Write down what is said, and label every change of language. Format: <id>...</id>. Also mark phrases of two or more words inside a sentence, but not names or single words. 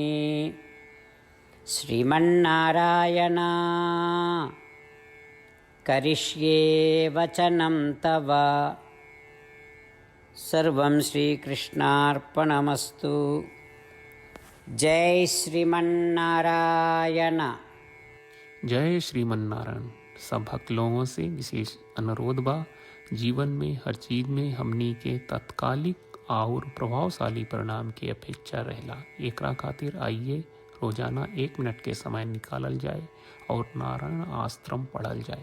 <sa>श्रीमन्नारायण, करिष्ये वचनं तव। सर्वं श्रीकृष्णार्पणमस्तु। जय श्रीमन्नारायण। जय श्रीमन्नारायण।</sa> <bho>सब भक्त लोगों से विशेष अनुरोध बा, जीवन में हर चीज में हमनी के तत्कालिक और प्रभावशाली परिणाम की अपेक्षा रहला। एकरा खातिर आइए रोजाना 1 मिनट के समय निकालल जाए और नारायण आश्रम पढ़ल जाए।</bho>